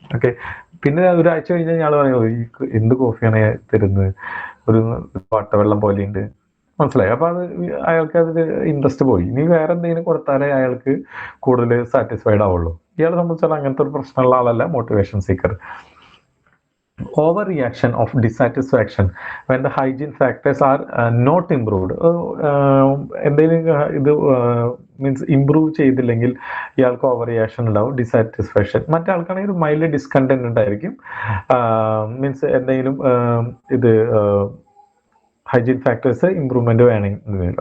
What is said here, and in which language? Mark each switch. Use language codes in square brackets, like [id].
[ml] Okay, പിന്നെ ഒരാഴ്ച കഴിഞ്ഞാൽ ഇയാൾ പറയും എന്ത് കോഫിയാണ് തരുന്നത്, ഒരു വാട്ടവെള്ളം പോലെയുണ്ട്, മനസ്സിലായി. അപ്പൊ അത് അയാൾക്ക് അതിൽ ഇൻട്രസ്റ്റ് പോയി. ഇനി വേറെ എന്തെങ്കിലും കൊടുത്താലേ അയാൾക്ക് കൂടുതൽ സാറ്റിസ്ഫൈഡ് ആവുള്ളൂ. ഇയാളെ സംബന്ധിച്ചാൽ അങ്ങനത്തെ ഒരു പ്രശ്നമുള്ള ആളല്ല motivation seeker. [en] Overreaction of dissatisfaction when the hygiene factors are not improved. [ml] എന്തെങ്കിലും ഇത് മീൻസ് ഇമ്പ്രൂവ് ചെയ്തില്ലെങ്കിൽ ഇയാൾക്ക് ഓവർ റിയാക്ഷൻ ഉണ്ടാവും, ഡിസാറ്റിസ്ഫാക്ഷൻ. മറ്റേ ആൾക്കാണെങ്കിൽ ഒരു മൈൽഡ് ഡിസ്കണ്ടന്റ് ഉണ്ടായിരിക്കും. മീൻസ് എന്തെങ്കിലും ഇത് ഹൈജീൻ ഫാക്ടേഴ്സ് ഇമ്പ്രൂവ്മെന്റ് വേണമെങ്കിൽ.